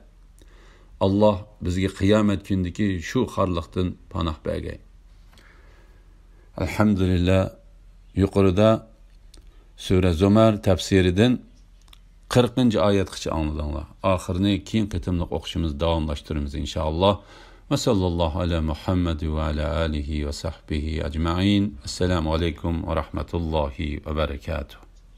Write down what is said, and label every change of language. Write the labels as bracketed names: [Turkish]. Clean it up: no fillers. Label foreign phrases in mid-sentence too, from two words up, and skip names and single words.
[Uzbek] Alloh bizga qiyomat kunidagi shu xorliqdan panoh bergay. Alhamdulillah, yuqorida Sura Zumar tafsiridan 40-oyatgacha angladinglar. Oxirini keyin qitimliq o'qishimiz davomlashtiramiz inshaalloh. [Arabic] وصلى الله على محمد وعلى آله وصحبه أجمعين. السلام عليكم ورحمة الله وبركاته.